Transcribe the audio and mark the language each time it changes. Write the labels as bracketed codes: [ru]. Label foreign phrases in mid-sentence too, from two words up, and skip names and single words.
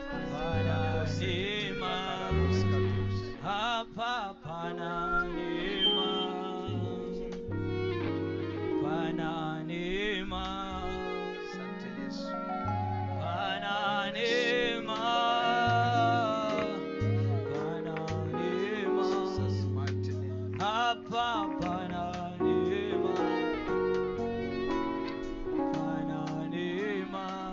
[sw] Bwana neema. Hapa Pana neema. Pana neema. Asante Yesu. Pana neema. Pana neema. [en] Jesus' mighty name. [sw] Hapa pana neema. Pana neema.